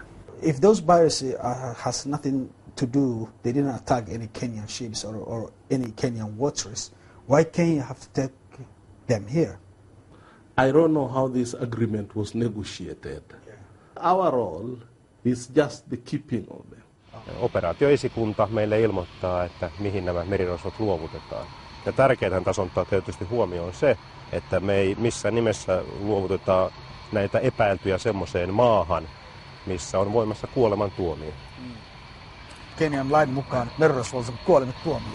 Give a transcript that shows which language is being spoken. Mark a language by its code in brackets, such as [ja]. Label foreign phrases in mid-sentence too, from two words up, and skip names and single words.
[en] If those piracy has nothing to do, they didn't attack any Kenyan ships or any Kenyan waters, why Kenya have to take them here? I don't know how this agreement was negotiated. Our role is just the keeping of them. [fi] Operaatioesikunta meille ilmoittaa, että mihin nämä merirosvot luovutetaan. Ja tärkeintä tässä on tietysti huomioon se, että me ei missään nimessä luovuteta näitä epäiltyjä semmoiseen maahan, missä on voimassa kuolemantuomio. Kenian lain mukaan merirosvoilla on kuolemantuomio.